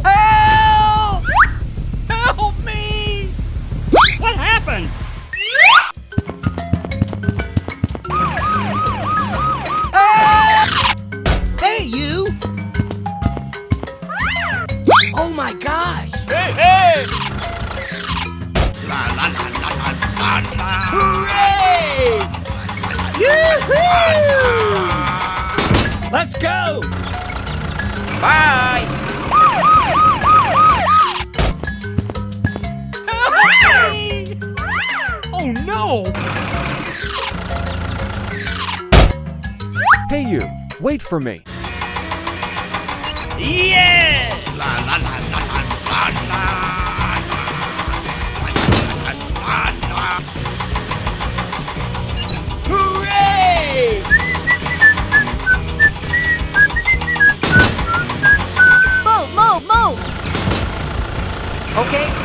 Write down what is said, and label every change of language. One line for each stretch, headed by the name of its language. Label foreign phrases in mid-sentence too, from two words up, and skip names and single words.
English: Help! Help me! What happened? Hey, you! Oh my gosh! Hey, hey! La la la la la la la! Hooray! Yoo-hoo! Let's go! Bye! Help me! Oh no! Hey you, wait for me. Yeah! La la la la la la la! Hooray! Move, move, move! Okay.